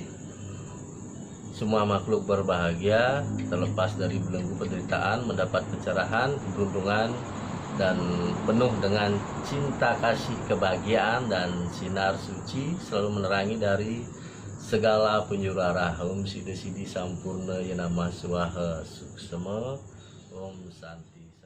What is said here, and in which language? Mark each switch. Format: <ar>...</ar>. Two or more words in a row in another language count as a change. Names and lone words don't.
<id>Semua makhluk berbahagia, terlepas dari belenggu penderitaan, mendapat pencerahan, keberuntungan, dan penuh dengan cinta kasih, kebahagiaan, dan sinar suci selalu menerangi dari segala penjuru arah.</id> <sa>Om Siddhi Siddhi Sampurna Yanama Swaha Suksema Om Santi.</sa>